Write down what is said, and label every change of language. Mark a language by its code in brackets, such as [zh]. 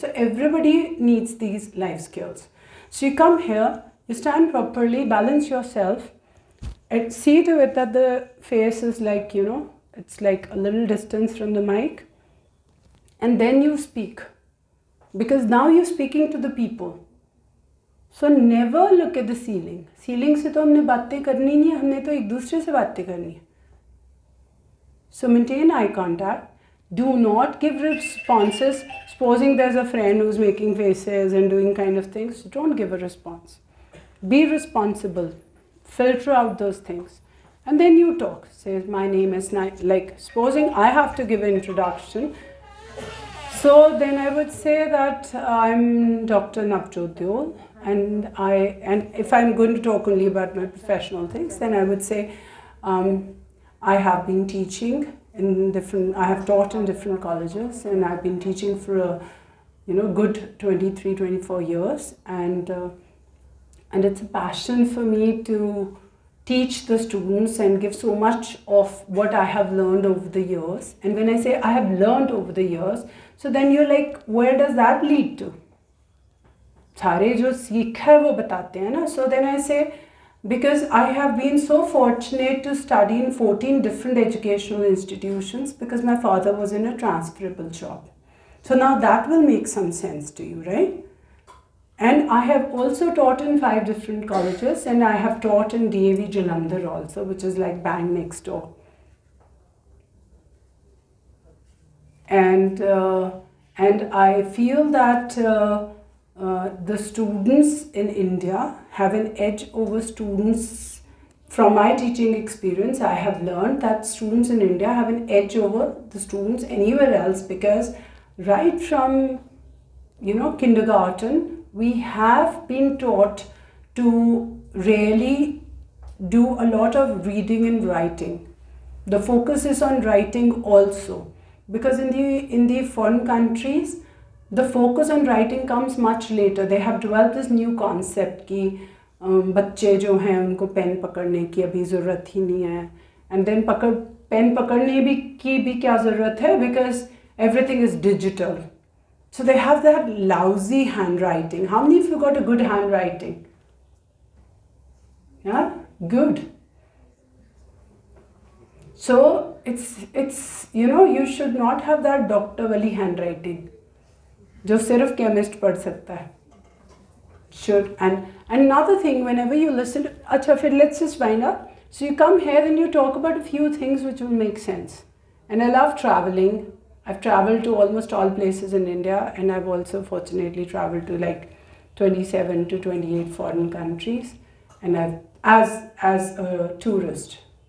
[en] So everybody needs these life skills. So you come here, you stand properly, balance yourself, and see to it that the face is like, you know, it's like a little distance from the mic. And then you speak, because now you're speaking to the people. So never look at the ceiling. [hi] Ceiling से तो हमने बातें करनी नहीं है, हमने तो एक दूसरे से बातें करनी है. [en] So maintain eye contact. Do not give responses. Supposing there's a friend who's making faces and doing kind of things, don't give a response. Be responsible. Filter out those things. And then you talk. Say, my name is, like, supposing I have to give an introduction. So then I would say that I'm Dr. Navjot Deol, and if I'm going to talk only about my professional things, then I would say I have been teaching I have taught in different colleges, and I've been teaching for a good 23, 24 years, and it's a passion for me to teach the students and give so much of what I have learned over the years. And when I say I have learned over the years, so then you're like, where does that lead to? [hi] सारे जो सीखा है वो बताते हैं ना. [en] So then I say, because I have been so fortunate to study in 14 different educational institutions, because my father was in a transferable job. So now that will make some sense to you, right? And I have also taught in 5 different colleges, and I have taught in DAC Jalandhar also, which is like bang next door. And I feel that the students in India have an edge over students. From my teaching experience, I have learned that students in India have an edge over the students anywhere else, because right from kindergarten, we have been taught to really do a lot of reading and writing. The focus is on writing also, because in the foreign countries, the focus on writing comes much later. [hi] They have developed this new concept कि बच्चे जो हैं उनको pen पकड़ने की अभी ज़रूरत ही नहीं है, and then पेन पकड़ने की भी क्या ज़रूरत है, because everything is digital. [en] So they have that lousy handwriting. How many of you got a good handwriting? Yeah, good. So it's you should not have that Dr. Wali handwriting. [hi] जो सिर्फ chemist पढ़ सकता है. [en] Should. And another thing, whenever you listen to, अच्छा फिर let's just wind up. So you come here and you talk about a few things which will make sense. And I love traveling. I've traveled to almost all places in India, and I've also fortunately traveled to like 27 to 28 foreign countries, and I've as a tourist.